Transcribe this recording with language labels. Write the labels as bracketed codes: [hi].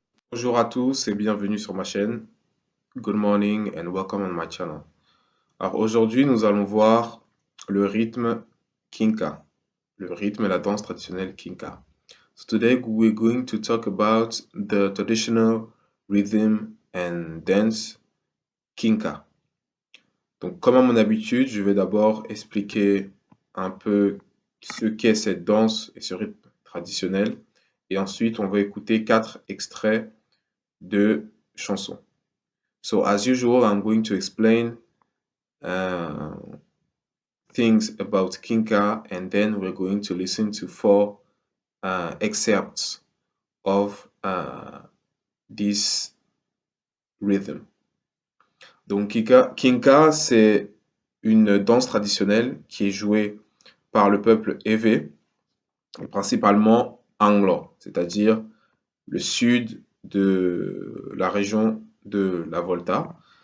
[fr] Bonjour à tous et bienvenue sur ma chaîne. [en] Good morning and welcome on my channel. [fr] Alors aujourd'hui, nous allons voir le rythme Kinka, le rythme et la danse traditionnelle Kinka. [en] So today we're going to talk about the traditional rhythm and dance Kinka. [fr] Donc comme à mon habitude, je vais d'abord expliquer un peu ce qu'est cette danse et ce rythme traditionnel. Et ensuite, on va écouter 4 extraits de chansons. [en] So as usual, I'm going to explain uh, things about Kinka, and then we're going to listen to 4 excerpts of this rhythm. [fr] Donc Kinka, c'est une danse traditionnelle qui est jouée par le peuple Ewe, principalement anglo, c'est-à-dire le sud de la région de la Volta.